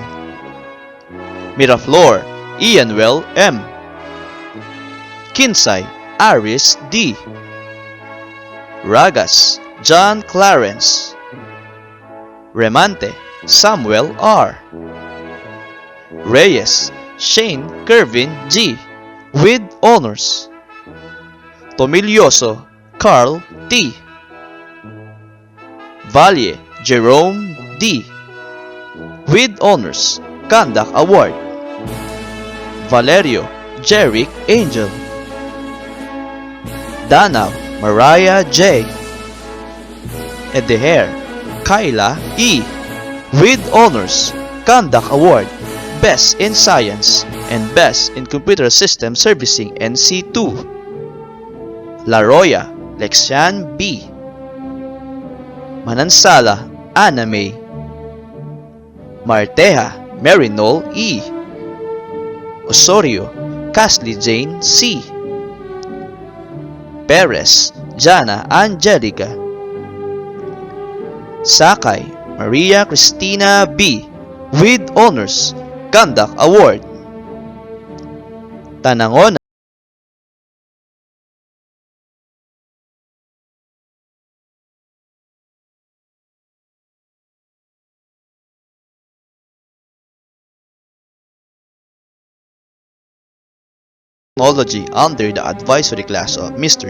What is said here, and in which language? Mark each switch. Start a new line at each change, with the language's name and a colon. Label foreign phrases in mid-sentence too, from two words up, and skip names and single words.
English: Miraflor Ianwell M. Kinsay Aris D. Ragas John Clarence. Remante Samuel R. Reyes Shane Kervin G, with Honors. Tomilioso Carl T. Valle Jerome D, with Honors. Conduct Award. Valerio Jerick Angel. Danaw Mariah J. Edeher Kyla E, with Honors. Conduct Award. Best in Science and Best in Computer System Servicing NC2. Laroya Lexian B. Manansala Anna May. Marteja Marinol E. Osorio Casly Jane C. Perez Jana Angelica. Sakay Maria Cristina B, with Honors. Conduct Award. Tanangon Technology under the advisory class of Mr.